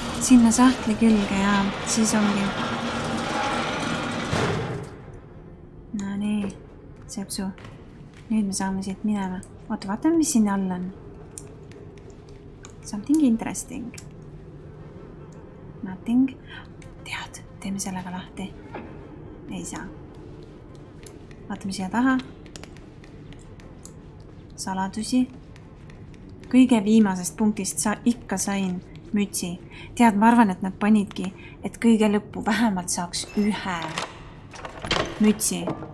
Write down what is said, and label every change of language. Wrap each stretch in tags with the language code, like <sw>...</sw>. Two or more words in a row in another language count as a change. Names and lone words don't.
<et>sinna sahtli külge ja siis ongi. No nii, sepsu. Nüüd me saame siit minema. Oota, vaatame, mis sinna all on.</et> <en>Something interesting. Nothing.</en> <et>Tead, teeme sellega lahti. Ei saa. Vaatame siia taha. Saladusi. Kõige viimasest punktist ikka sain mütsi. Tead, ma arvan, et nad panidki, et kõige lõppu vähemalt saaks ühe mütsi.</et>